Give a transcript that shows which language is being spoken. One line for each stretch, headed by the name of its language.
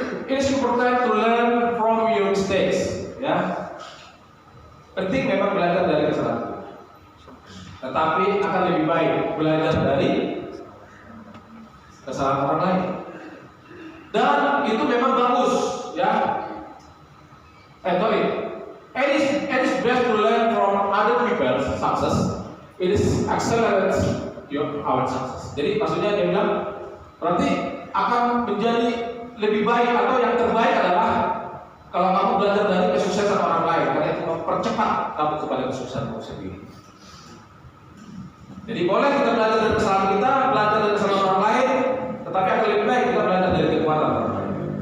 English: It is important to learn from your mistakes.
Indonesian: Ya. Penting memang belajar dari kesalahan. Tetapi akan lebih baik belajar dari kesalahan orang lain. Dan itu memang bagus, ya.
English: It is best to learn from other people's success. It is accelerates our success.
Indonesian: Jadi maksudnya dia bilang berarti akan menjadi lebih baik atau yang terbaik adalah kalau kamu belajar dari kesuksesan orang lain, karena itu mempercepat kamu kepada kesuksesanmu sendiri. Jadi boleh kita belajar dari kesalahan kita, belajar dari kesalahan orang lain, tetapi akan lebih baik kita belajar dari kekuatan orang lain.